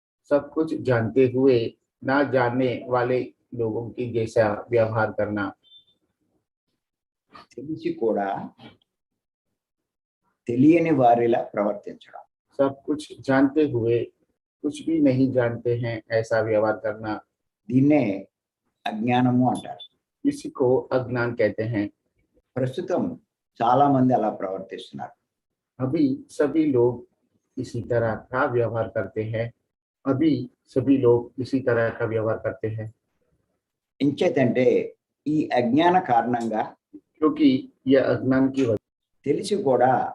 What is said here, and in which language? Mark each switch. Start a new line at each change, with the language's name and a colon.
Hindi: सब कुछ जानते हुए ना जानने वाले लोगों की जैसा व्यवहार करना।
Telugu: తెలిసి కూడా తెలియని వారిలా ప్రవర్తించడం.
Hindi: सब कुछ जानते हुए कुछ भी नहीं जानते हैं ऐसा व्यवहार करना।
Telugu: దీన్నే అజ్ఞానము అంటారు.
Hindi: इसी को अज्ञान कहते हैं।
Telugu: ప్రస్తుతం చాలా మంది అలా ప్రవర్తిస్తున్నారు.
Hindi: अभी सभी लोग इसी तरह का व्यवहार करते हैं। अभी सभी लोग इसी तरह का व्यवहार करते हैं,
Telugu: ఇంచేతంటే ఈ అజ్ఞాన కారణంగా
Hindi: क्योंकि यह अज्ञान की वजह
Telugu: తెలిసి కూడా